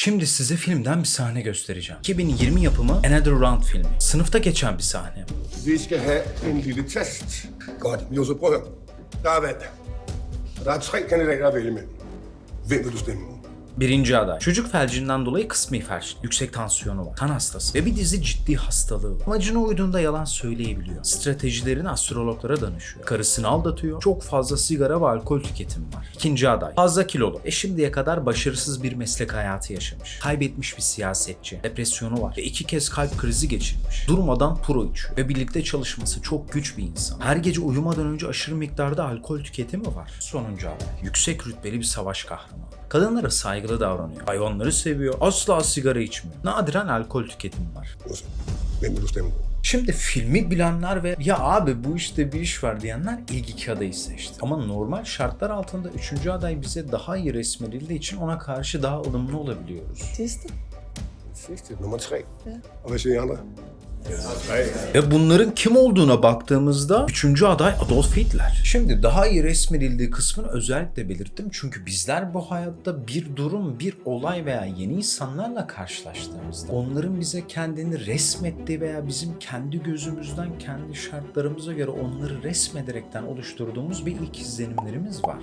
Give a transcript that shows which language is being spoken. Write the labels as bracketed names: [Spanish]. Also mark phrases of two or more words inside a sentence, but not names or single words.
[Turkish] Şimdi size filmden bir sahne göstereceğim. 2020 yapımı Another Round filmi. Sınıfta geçen bir sahne. [Danish] Vi skal have en lille test. Godt, Josef, prøv at høre. Der er valg. Der er 3 kandidater at vælge mellem. Hvem vil du stemme på? [Turkish] Birinci aday. Çocuk felcinden dolayı kısmi felç, yüksek tansiyonu var, kan hastası ve bir dizi ciddi hastalığı var. Amacına uyduğunda yalan söyleyebiliyor. Stratejilerini astrologlara danışıyor. Karısını aldatıyor. Çok fazla sigara ve alkol tüketimi var. İkinci aday. Fazla kilolu. Şimdiye kadar başarısız bir meslek hayatı yaşamış. Kaybetmiş bir siyasetçi. Depresyonu var ve 2 kez kalp krizi geçirmiş. Durmadan puro içiyor ve birlikte çalışması çok güç bir insan. Her gece uyumadan önce aşırı miktarda alkol tüketimi var. Sonuncu aday. Yüksek rütbeli bir savaş kahramanı. Kadınlara saygılı davranıyor. Hayvanları seviyor. Asla sigara içmiyor. Nadiren alkol tüketimi var. [Danish] Josef, hvem vil du stemme på? [Turkish] Şimdi filmi bilenler ve ya abi bu işte bir iş var diyenler ilk 2 adayı seçti. Ama normal şartlar altında 3. aday bize daha iyi resmedildiği için ona karşı daha ılımlı olabiliyoruz. [Danish] Sidste. Sidste, nummer 3. Og hvad siger I andre? [Turkish] Ve bunların kim olduğuna baktığımızda 3. aday Adolf Hitler. Şimdi daha iyi resmedildiği kısmını özellikle belirttim çünkü bizler bu hayatta bir durum, bir olay veya yeni insanlarla karşılaştığımızda onların bize kendini resmettiği veya bizim kendi gözümüzden, kendi şartlarımıza göre onları resmederekten oluşturduğumuz bir ilk izlenimlerimiz var.